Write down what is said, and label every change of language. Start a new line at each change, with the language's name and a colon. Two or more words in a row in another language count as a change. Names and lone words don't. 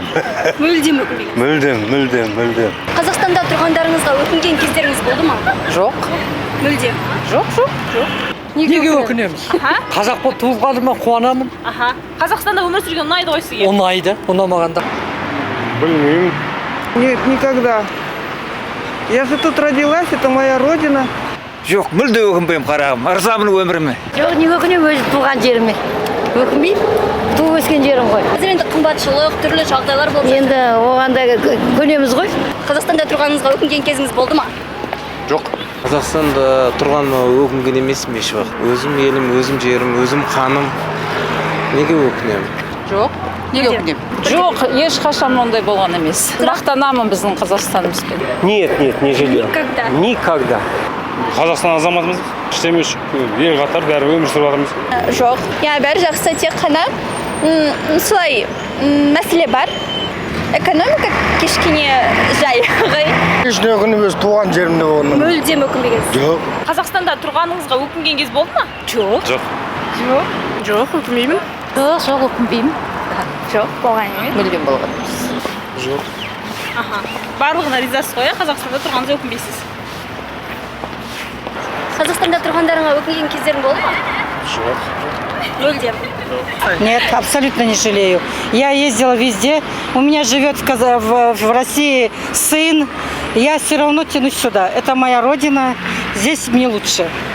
Kazakh: Мүлдем өкінбеймін. Мүлдем. Қазақстанда тұрғандарыңызға өкінген кездеріңіз болды ма? Жоқ. Мүлдем. Жоқ. Неге өкінеміз? Қазақ болып туылғаныма қуанамын. Аха. Қазақстанда өмір сүрген ұнайды ғой сізге? Ұнайды, ұнамағанда. Білмеймін.
Russian: Нет, никогда. Я же тут родилась, это моя родина.
Kazakh: Жоқ, мүлде өкінбеймін қарағым, ырзамын өміріме. Жоқ, не өкінемін, өзі туған жеріме. Өкінбеймін, туып өскен жерім ғой. Қазір енді қымбатшылық, түрлі жағдайлар болып жатыр. Енді оған да көнеміз ғой. Қазақстанда тұрғаныңызға өкінген кезіңіз болды ма? Жоқ. Қазақстанда тұрғаныма өкінген емеспін еш уақыт. Өзім елім, өзім жерім, өзім қаным. Неге өкінемін? Жоқ. Неге өкінемін? Жоқ, ешқашан ондай болған емес. Мақтанамын біздің Қазақстанымызбен.
Russian: Нет, не жалею. Никогда? Никогда.
Kazakh: Қазақстан азаматымыз ештеме ел қатар бәрі өмір сүріп жатырмыз. Жоқ. Бәрі жақсы, тек қана солай мәселе бар. Экономика кішкене жай. Ешне өкінеміз, туған жерімде болғаннан. Мүлдем өкінбегенсіз. Жоқ. Қазақстанда тұрғаныңызға өкінген кез болды ма? Жоқ. Жоқ, өкінбеймін. Жоқ, өкінбеймін. Жоқ, болған емес. Мүлдем болған емес. Жоқ. Аха. Барлығына ризасыз ғой, Қазақстанда тұрғаныңызға өкінбейсіз. Қазақстанда тұрғандарыңа өкінген кездерің болды ма? Жоқ. Мүлдем.
Russian: Нет, абсолютно не жалею. Я ездила везде. У меня живет в России сын. Я все равно тянусь сюда. Это моя родина. Здесь мне лучше.